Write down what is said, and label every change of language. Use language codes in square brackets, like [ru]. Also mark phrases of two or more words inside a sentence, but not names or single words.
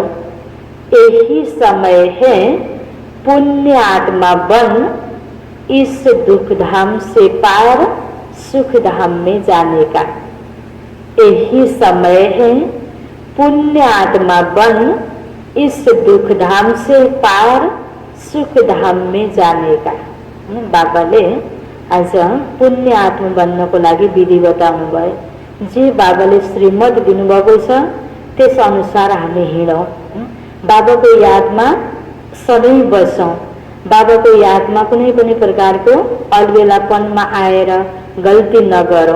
[hi] यही समय है पुण्य आत्मा बन इस दुख धाम से पार सुख धाम में जाने का। यही समय है पुण्य आत्मा बन इस दुख धाम से पार सुख धाम में जाने का। [ne] बाबाले आज पुण्य आत्मा बन्नको लागि विधि बताउनु भयो। जे बाबाले श्रीमत दिनुभएको छ त्यस अनुसार हामी हिँडौँ। बाबाको यादमा सधैँ बसौँ। बाबाको यादमा कुनै पनि प्रकारको अलबेलापनमा आएर गल्ती नगरौँ।